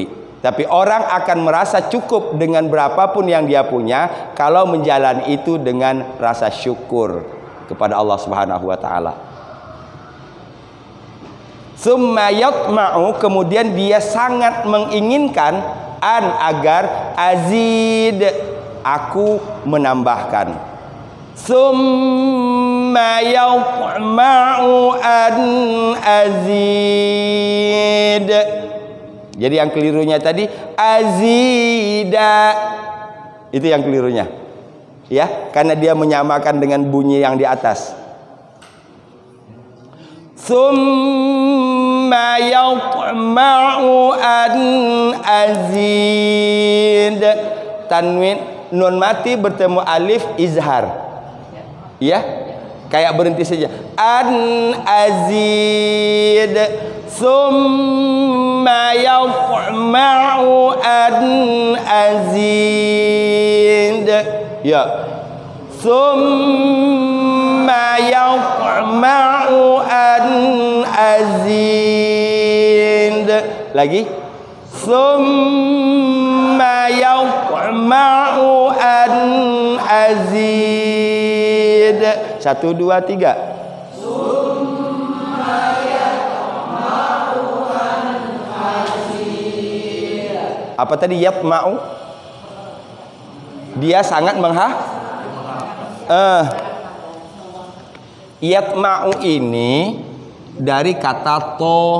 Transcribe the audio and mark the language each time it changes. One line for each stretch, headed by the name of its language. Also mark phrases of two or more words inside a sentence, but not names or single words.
Indonesian: Tapi orang akan merasa cukup dengan berapapun yang dia punya kalau menjalani itu dengan rasa syukur kepada Allah
Arabic: سبحانه وتعالى. ثم يطمع,
Indonesian: kemudian dia sangat menginginkan agar azid, aku menambahkan.
Arabic: ثم يطمع أزيد.
Indonesian: Jadi yang kelirunya tadi azida, itu yang kelirunya. Ya, karena dia menyamakan dengan bunyi yang di atas.
Arabic: ثم يطمع أزيد.
Indonesian: Tanwin nun mati bertemu alif izhar. Ya, kayak berhenti saja.
Arabic: Azid. ثم يطمع أزيد. Ya. ثم يطمع أزيد. Lagi. ثم يطمع أزيد. 1, 2, 3. ثم يطمع أزيد.
Indonesian: Apa tadi yatma'u? Dia sangat yatma'u ini dari kata to.